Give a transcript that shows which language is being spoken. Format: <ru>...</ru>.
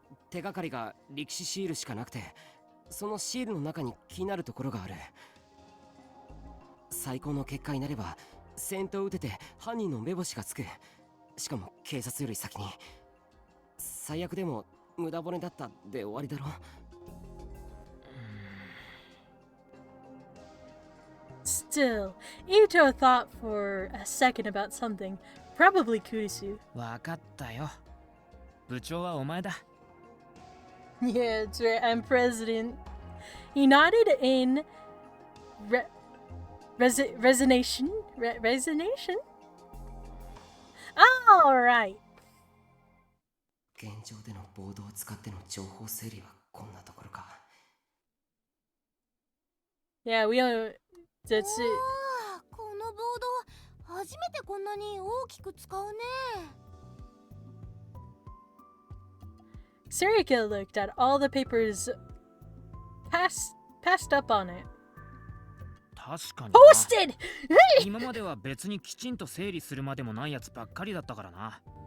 <ja>手がかりが歴史シールしかなくて、そのシールの中に気になるところがある。最高の結果になれば先頭を打てて犯人の目星がつく。しかも警察より先に。最悪でも無駄骨だったで終わりだろ。</ja> <en>Still, Ito thought for a second about something. Probably Kurisu.</en> <ja>わかったよ。部長はお前だ。</ja> <en>Yeah, that's right. I'm president. He nodded in resignation. Resignation? All right.</en> <ja>現状でのボードを使っての情報整理はこんなところか。</ja> <en>Yeah, we don't. That's it.</en> <ja>このボード初めてこんなに大きく使うね。</ja> <en>Sarika looked at all the papers passed up on it.</en> <ja>確かにな。</ja> <en>Posted!</en> <ja>今までは別にきちんと整理するまでもないやつばっかりだったからな。</ja>